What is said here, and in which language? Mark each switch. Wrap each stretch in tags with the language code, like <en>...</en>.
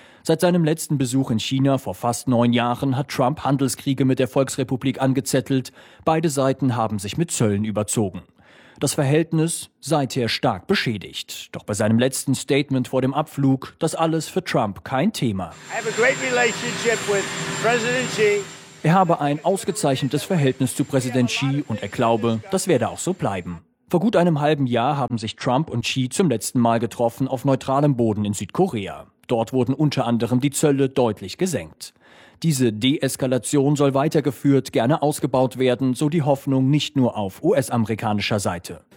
<de>Seit seinem letzten Besuch in China vor fast 9 Jahren hat Trump Handelskriege mit der Volksrepublik angezettelt. Beide Seiten haben sich mit Zöllen überzogen. Das Verhältnis seither stark beschädigt. Doch bei seinem letzten Statement vor dem Abflug, das alles für Trump kein Thema.</de> <en>I have a great relationship with President Xi.</en> <de>Er habe ein ausgezeichnetes Verhältnis zu Präsident Xi und er glaube, das werde auch so bleiben. Vor gut einem halben Jahr haben sich Trump und Xi zum letzten Mal getroffen auf neutralem Boden in Südkorea. Dort wurden unter anderem die Zölle deutlich gesenkt. Diese Deeskalation soll weitergeführt, gerne ausgebaut werden, so die Hoffnung nicht nur auf US-amerikanischer Seite.</de>